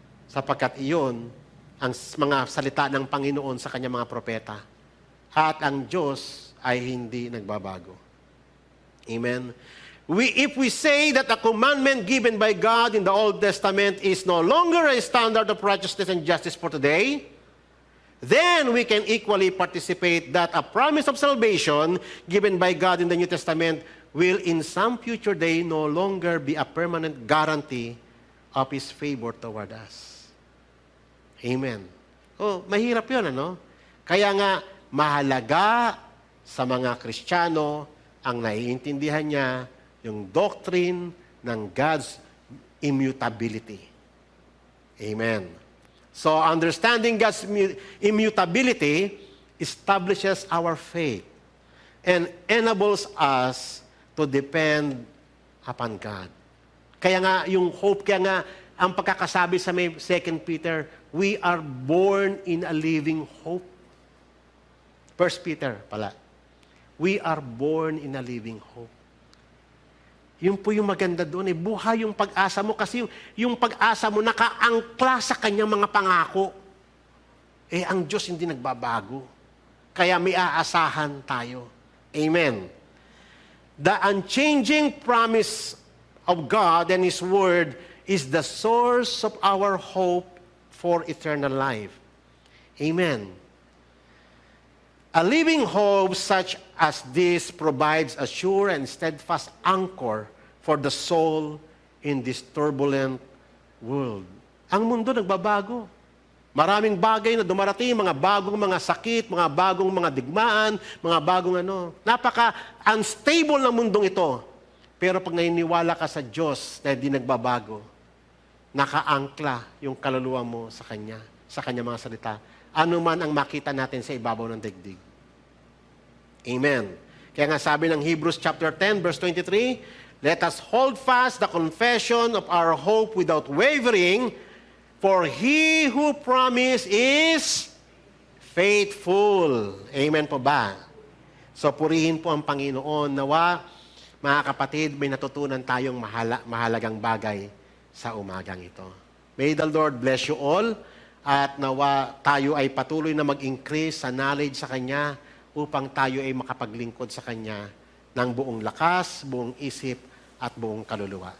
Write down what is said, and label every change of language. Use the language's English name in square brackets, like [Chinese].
[Filipino] Sapagkat iyon ang mga salita ng Panginoon sa kanyang mga propeta. At ang Diyos ay hindi nagbabago. Amen. [English] If we say that the commandment given by God in the Old Testament is no longer a standard of righteousness and justice for today, then we can equally participate that a promise of salvation given by God in the New Testament will in some future day no longer be a permanent guarantee of His favor toward us. [Filipino] Amen. Oh, mahirap yun, ano? Kaya nga, mahalaga sa mga Kristiyano ang naiintindihan niya yung doctrine ng God's immutability. [English] Amen. So, understanding God's immutability establishes our faith and enables us to depend upon God. [Filipino] Kaya nga, yung hope, kaya nga, ang pagkakasabi sa may 2 Peter, [English] we are born in a living hope. [Filipino] 1 Peter pala. [English] We are born in a living hope. [Filipino] Yun po yung maganda doon. Buhay yung pag-asa mo kasi yung pag-asa mo nakaangkla sa kanyang mga pangako. Ang Diyos hindi nagbabago. Kaya may aasahan tayo. Amen. [English] The unchanging promise of God and His Word is the source of our hope for eternal life. Amen. A living hope such as this provides a sure and steadfast anchor for the soul in this turbulent world. [Filipino] Ang mundo nagbabago. Maraming bagay na dumarating, mga bagong mga sakit, mga bagong mga digmaan, mga bagong Napaka-unstable ng mundong ito. Pero pag naniniwala ka sa Diyos na hindi nagbabago, nakaangkla yung kaluluwa mo sa Kanya mga salita. Ano man ang makita natin sa ibabaw ng daigdig. Amen. Kaya nga sabi ng [English] Hebrews chapter 10, verse 23, let us hold fast the confession of our hope without wavering, for He who promised is faithful. [Filipino] Amen po ba? So purihin po ang Panginoon. Nawa, mga kapatid, may natutunan tayong mahalagang bagay sa umagang ito. [English] May the Lord bless you all [Filipino] at nawa tayo ay patuloy na mag-increase sa knowledge sa Kanya upang tayo ay makapaglingkod sa Kanya ng buong lakas, buong isip at buong kaluluwa.